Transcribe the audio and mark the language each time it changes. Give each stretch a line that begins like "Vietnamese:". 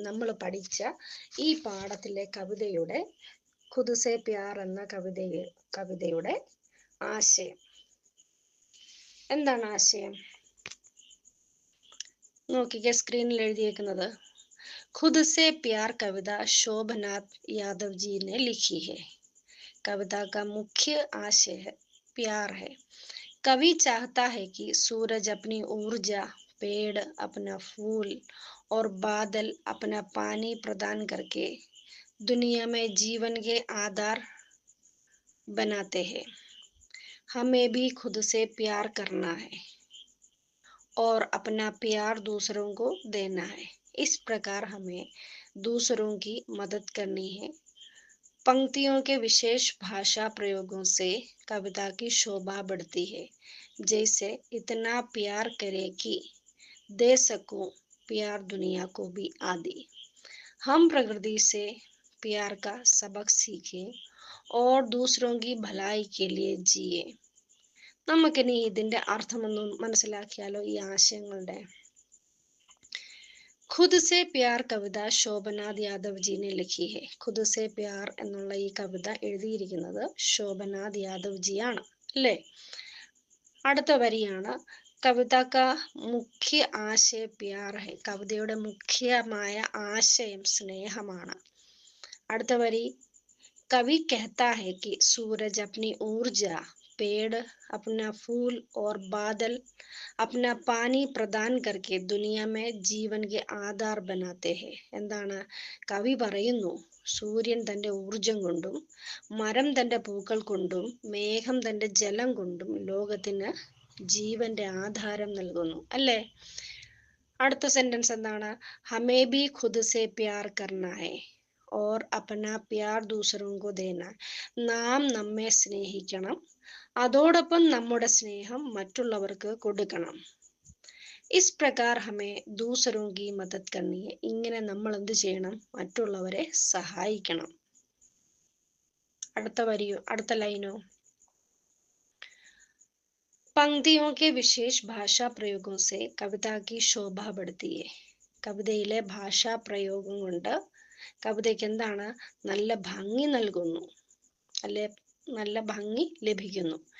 Malayalam: നമ്മൾ പഠിച്ച ഈ പാഠത്തിലെ കവിതയുടെ ഖുദ് സേ പ്യാർ എന്ന കവിതയുടെ ആശയം എന്താണ്? ആശയം നോക്കിക്കേ, സ്ക്രീനിൽ എഴുതിയേക്കുന്നത്
Hindi: ഖുദ് സേ പ്യാർ കവിത ശോഭനാഥ് യാദവ് जी ने लिखी है. कविता का मुख्य आशय है प्यार है. कवि चाहता है कि सूरज अपनी ऊर्जा, पेड़ अपना फूल और बादल अपना पानी प्रदान करके दुनिया में जीवन के आधार बनाते हैं. हमें भी खुद से प्यार करना है और अपना प्यार दूसरों को देना है. इस प्रकार हमें दूसरों की मदद करनी है, पंक्तियों के विशेष भाषा प्रयोगों से कविता की शोभा बढ़ती है। जैसे इतना प्यार करे कि दे सकूं प्यार दुनिया को भी आदि। हम प्रकृति से प्यार का सबक सीखें और दूसरों की भलाई के लिए जिए.
Malayalam: നമുക്കിനി ഇതിന്റെ അർത്ഥമൊന്ന് മനസ്സിലാക്കിയാലോ ഈ ആശയങ്ങളുടെ.
Hindi: ഖുദ് സെ പ്യാർ കവിത ശോഭനാഥ് യാദവ് ജി ने लिखी है.
Malayalam: ഖുദ് സെ പ്യാർ എന്നുള്ള ഈ കവിത എഴുതിയിരിക്കുന്നത് ശോഭനാഥ് യാദവ് ജി ആണ് അല്ലേ. അടുത്ത വരിയാണ്
Hindi: കവിത കാ മുഖ്യ ആശയ പ്യാർ ഹെ.
Malayalam: കവിതയുടെ മുഖ്യമായ ആശയം സ്നേഹമാണ്. അടുത്ത വരി
Hindi: कवि कहता है कि सूरज अपनी ऊर्जा, पेड़ अपना फूल और बादल अपना पानी प्रदान करके दुनिया में जीवन के आधार बनाते हैं.
Malayalam: എന്താണ് കവി പറയുന്നു, സൂര്യൻ തന്റെ ഊർജം കൊണ്ടും മരം തന്റെ പൂക്കൾ കൊണ്ടും മേഘം തന്റെ ജലം കൊണ്ടും ലോകത്തിന് ജീവന്റെ ആധാരം നൽകുന്നു അല്ലേ. അടുത്ത സെന്റൻസ് എന്താണ്,
Hindi: ഹമേ ഭി ഖുദ് സെ പ്യാർ കർനാ ഹൈ और अपना प्यार दूसरों को देना.
Malayalam: നാം നമ്മെ സ്നേഹിക്കണം, അതോടൊപ്പം നമ്മുടെ സ്നേഹം മറ്റുള്ളവർക്ക് കൊടുക്കണം.
Hindi: ഇസ് പ്രകാർ ഹമേ ദൂസരോं की मदद करनी है.
Malayalam: ഇങ്ങനെ നമ്മൾ എന്ത് ചെയ്യണം, മറ്റുള്ളവരെ സഹായിക്കണം. അടുത്ത ലൈനോ,
Hindi: पंक्तियों के विशेष भाषा प्रयोगों से कविता की शोभा बढ़ती है.
Malayalam: കവിതയിലെ ഭാഷാ പ്രയോഗം കൊണ്ട് കവിതയ്ക്ക് എന്താണ്, നല്ല ഭംഗി നൽകുന്നു അല്ലെ, നല്ല ഭംഗി ലഭിക്കുന്നു.